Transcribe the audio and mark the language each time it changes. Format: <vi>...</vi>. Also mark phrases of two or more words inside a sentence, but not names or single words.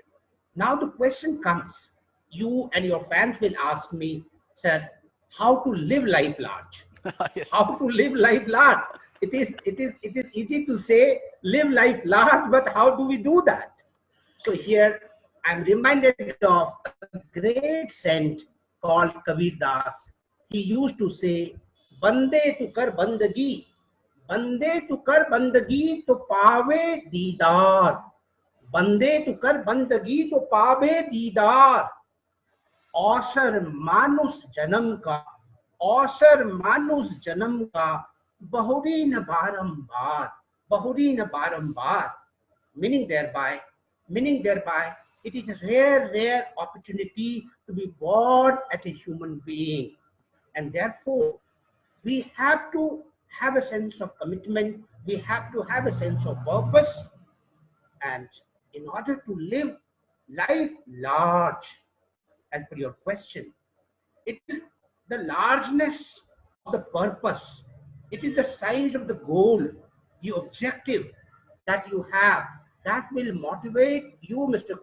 <en>Now the question comes, you and your fans will ask me, sir, how to live life large? Yes. How to live life large? It is easy to say live life large, but how do we do that? So here I'm reminded of a great saint called Kabir Das. He used to say,</en> <hi>"बंदे तू कर बंदगी, बंदे तू कर बंदगी तो पावे दीदार, बंदे तू कर बंदगी तो पावे दीदार." औसर मानुस जन्म का, औसर मानुस जन्म का, बहुरी न बारंबार, बहुरी न बारंबार.</hi> <en>Meaning thereby, it is a rare opportunity to be born as a human being, and therefore we have to have a sense of commitment. We have to have a sense of purpose, and in order to live life large, as per your question, it is the largeness of the purpose, it is the size of the goal, the objective that you have, that will motivate you, Mr.</en>